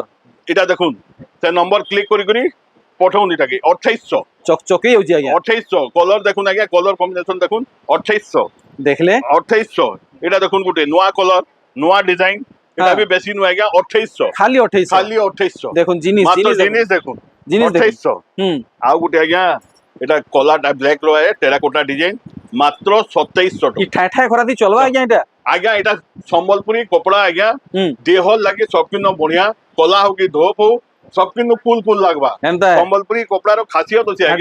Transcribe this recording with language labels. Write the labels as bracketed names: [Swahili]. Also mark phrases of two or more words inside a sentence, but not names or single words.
[Sambalpuri] ଏଟା ଦେଖୁନ ସେ ନମ୍ବର କ୍ଲିକ କରି କରି ପଠାଉନ ଏଟାକେ 2800 ଚକଚକେଇ ହଚ୍ଛେ ଆଜ୍ଞା 2800 କଲର ଦେଖୁନ ଆଜ୍ଞା [English] colour combination [Sambalpuri] ଦେଖୁନ 2800 দেখলে 2800 ଏଟା ଦେଖୁନ ଗୋଟେ ନୟା କଲର ନୟା ଡିଜାଇନ ଏଟା হ্যাঁ। ଭି ବେଶି ନୟ ଆଜ୍ଞା 2800 ଖାଲି 2800 ଖାଲି 2800 ଦେଖୁନ ଜିନିସ মাত্র ଜିନିସ ଦେଖୁନ। ଜିନିସ ଦେଖୁନ ଜିନିସ ଦେଖୁନ 2800 হুম ଆଉ ଗୋଟେ ଆଜ୍ଞା ଏଟା କଲାଟା ବ୍ଲ୍ୟାକ ରୟେ [English] terracotta design [Sambalpuri] ମାତ୍ର 2700 কি টাকা ଠାୟ ଠାୟ ଖରା ଦି ଚଲବା ଆଜ୍ଞା ଏଟା ଆଜ୍ଞା ଏଟା ସମ୍ବଲପୁରି କପଡ଼ା ଆଜ୍ଞା হুম ଦେହ ଲାଗେ ସବକିଛି ବଢ଼ିଆ କଲା ହୋକ କି ଧୋପ ହୋକ ସବକିଛି [English] cool cool [Sambalpuri] ଲାଗବା এমতা ସମ୍ବଲପୁରି କପଡ଼ାର ଖାସିୟତ ଆଛେ এটা